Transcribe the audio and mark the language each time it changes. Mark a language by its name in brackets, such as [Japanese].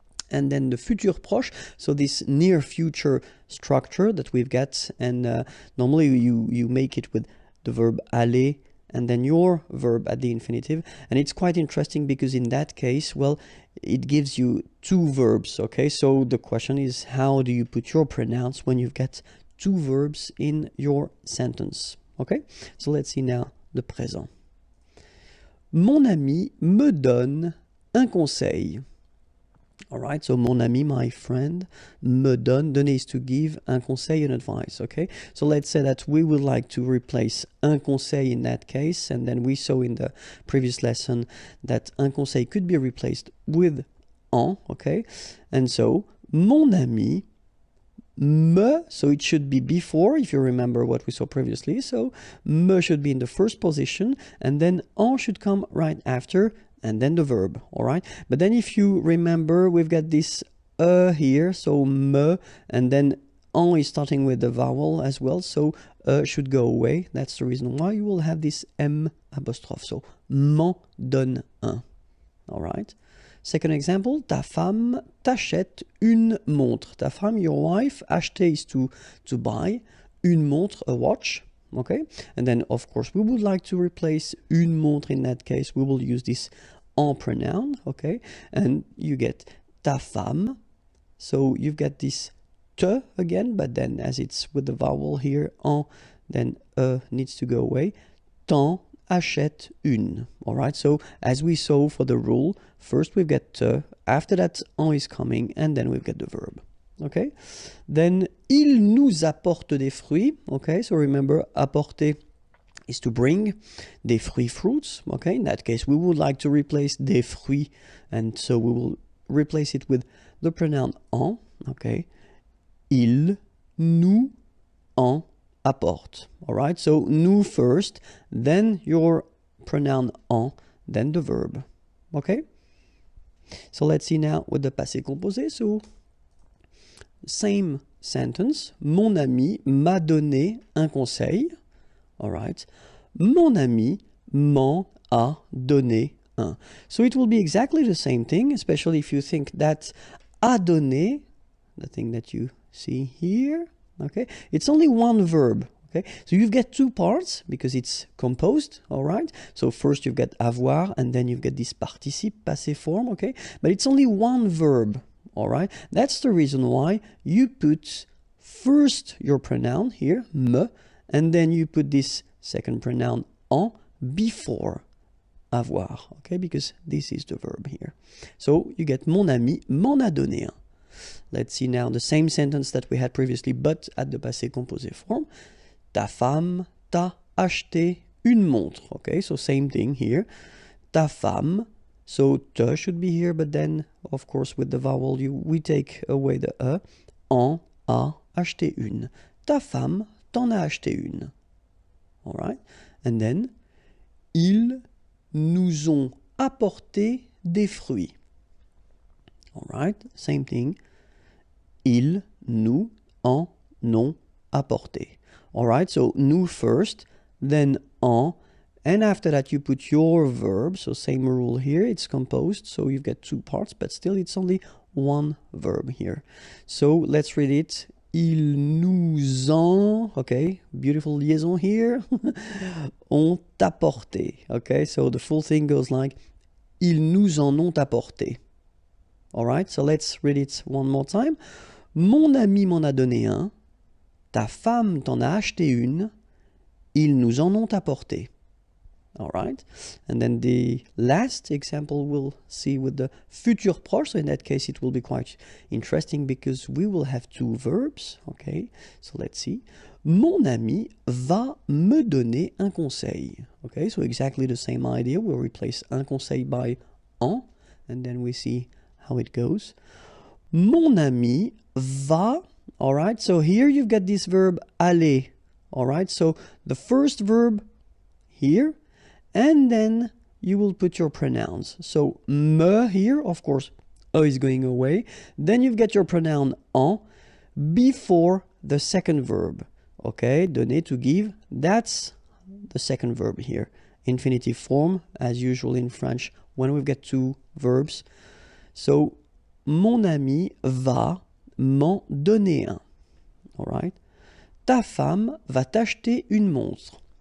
[English] And then the futur proche, so this near future structure that we've got, and normally you make it with the verb aller, and then your verb at the infinitive. And it's quite interesting because in that case, well, it gives you two verbs, okay? So the question is, how do you put your pronouns when you've got two verbs in your sentence, okay? So let's see now the présent. [French] Mon ami me donne un conseil. [English] All right, so mon ami, my friend, me donne, donner is to give, un conseil, an advice, okay? So let's say that we would like to replace un conseil in that case, and then we saw in the previous lesson that un conseil could be replaced with en, okay? And so, mon ami, me, so it should be before, if you remember what we saw previously, so me should be in the first position, and then en should come right after, and then the verb, all right? But then if you remember, we've got this here, so me, and then en is starting with the vowel as well, so should go away. That's the reason why you will have this M apostrophe, so [French] m'en donne un, [English] all right? Second example, [French] ta femme t'achète une montre. [English] Ta femme, your wife, acheter is to buy, une montre, a watch. Okay, and then of course we would like to replace une montre. In that case we will use this en pronoun, okay, and you get ta femme, so you've got this te again, but then as it's with the vowel here en, then needs to go away. [French] T'en achète une. [English] All right, so as we saw for the rule, first we've got te, after that en is coming, and then we've got the verb. [French] Okay, then il nous apporte des fruits. [English] Okay, so remember, apporter is to bring, des fruits, fruits. Okay, in that case we would like to replace des fruits, and so we will replace it with the pronoun en. [French] Okay, il nous en apporte. [English] All right, so nous first, then your pronoun en, then the verb. Okay, so let's see now with the passé composé. So same sentence. [French] Mon ami m'a donné un conseil. All right. Mon ami m'en a donné un. [English] So it will be exactly the same thing, especially if you think that a donné, the thing that you see here, okay, it's only one verb. Okay, so you've got two parts because it's composed, all right? So first you've got avoir, and then you've got this participe, passé form, okay? But it's only one verb. All right, that's the reason why you put first your pronoun here, me, and then you put this second pronoun en before avoir, okay, because this is the verb here. So you get [French] mon ami m'en a donné un. [English] Let's see now the same sentence that we had previously, but at the passé composé form. [French] Ta femme t'a acheté une montre. [English] Okay, so same thing here. [French] ta femme. [English] So te should be here, but then, of course, with the vowel, we take away the e. [French] En a acheté une. Ta femme t'en a acheté une. All right? And then, ils nous ont apporté des fruits. [English] All right? Same thing. [French] Ils nous en ont apporté. [English] All right? So, nous first, then en. And after that, you put your verb. So same rule here. It's composed. So you've got two parts, but still it's only one verb here. So let's read it. [French] Ils nous ont, [English] okay, beautiful liaison here, ont apporté. Okay, so the full thing goes like, [French] ils nous en ont apporté. [English] All right, so let's read it one more time. [French] Mon ami m'en a donné un. Ta femme t'en a acheté une. Ils nous en ont apporté. [English] All right, and then the last example we'll see with the futur proche. So in that case, it will be quite interesting because we will have two verbs. Okay, so let's see. [French] Mon ami va me donner un conseil. [English] Okay, so exactly the same idea. We'll replace un conseil by en, and then we see how it goes. [French] Mon ami va. [English] All right, so here you've got this verb aller. All right, so the first verb here. And then you will put your pronouns. So, me here, of course, e is going away. Then you've got your pronoun en before the second verb. Okay, donner, to give, that's the second verb here. Infinitive form, as usual in French, when we've got two verbs. [French] So, mon ami va m'en donner un. All right. Ta femme va t'acheter une montre.